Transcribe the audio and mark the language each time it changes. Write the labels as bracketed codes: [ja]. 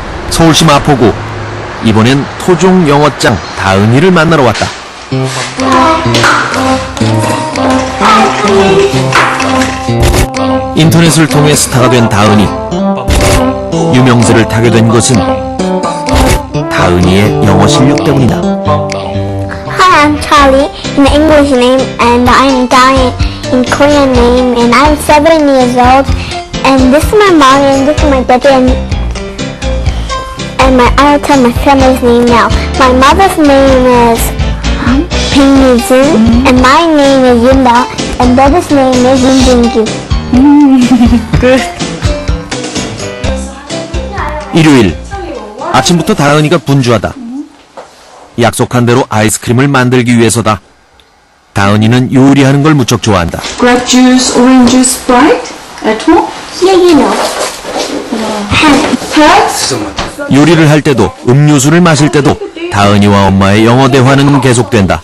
[ko] 서울시 마포구, 이번엔 토종 영어장 다은이를 만나러 왔다. 인터넷을 통해 스타가 된 다은이. 유명세를 타게 된 것은 다은이의 영어 실력 때문이다. [en] Hi, I'm Charlie in the English name, and I'm Diane in Korean name, and I'm 7 years old. And this is my mom, and this is my daddy, and I'll tell my family's name now. My mother's name is Ping Yujin, and my name is Yunda, and daddy's name is Yun Jingju. [ko] 일요일, 아침부터 다은이가 분주하다. 약속한 대로 아이스크림을 만들기 위해서다. 다은이는 요리하는 걸 무척 좋아한다. [en] Grape juice, orange juice, Sprite at home? Yeah, you know. Pets? [ko] 요리를 할 때도 음료수를 마실 때도 다은이와 엄마의 영어 대화는 계속된다.